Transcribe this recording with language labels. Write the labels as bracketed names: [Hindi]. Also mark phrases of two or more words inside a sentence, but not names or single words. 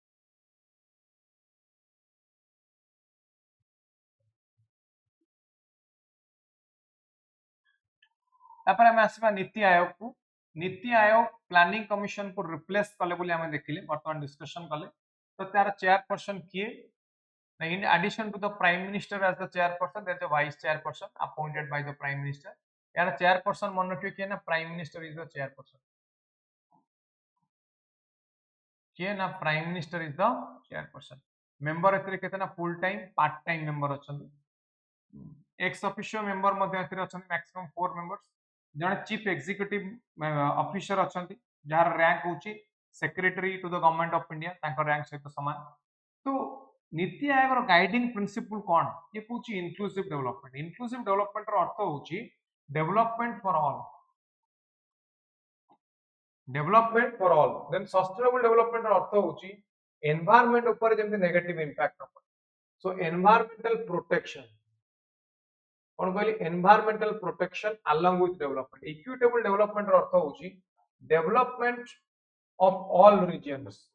[Odia] ତାପରେ ଆମେ ଆସିବା ନୀତି ଆୟୋଗ କୁ ନୀତି ଆୟୋଗ को नीति आयोग [English] planning commission [Odia] କୁ ରିପ୍ଲେସ କଲେ ବୋଲି ଆମେ ଦେଖିଲେ ବର୍ତ୍ତମାନ ଡିସକସନ କଲେ ତ ତାର ଚେୟାରପର୍ସନ କିଏ [English] in addition to the prime minister as the chairperson there is a vice chairperson appointed by the prime minister [Odia] यार chairperson मन रखियो कि ना [English] prime minister is the chairperson [Odia] କି ନା [English] prime minister is the chairperson member [Odia] ଏଥିରେ କେତେ [English] full time part time member अछन ex officio member [Odia] ମଧ୍ୟରେ ଏଥିରେ ଅଛନ୍ତି [English] maximum 4 members जने chief executive officer [Odia] ଅଛନ୍ତି ଯାହାର ରାଙ୍କ ହେଉଛି [English] secretary to the government of india [Odia] ତାଙ୍କର ରାଙ୍କ ସହିତ ସମାନ ତ ନୀତି ଆୟୋଗ ର [English] guiding principle [Odia] କଣ ଯେ ପୁଛି [English] inclusive development [Odia] ର ଅର୍ଥ ହେଉଛି ଡେଭଲପମେଣ୍ଟ [English] for all then sustainable development [Odia] ର ଅର୍ଥ ହେଉଛି ଏନଭାଇରନମେଣ୍ଟ ଉପରେ ଯେମିତି [English] negative impact [Odia] ହେଉ ସେ [English] environmental protection [Odia] କଣ କହିଲି [English] environmental protection along with development equitable development [Odia] ର ଅର୍ଥ ହେଉଛି [English] development of all regions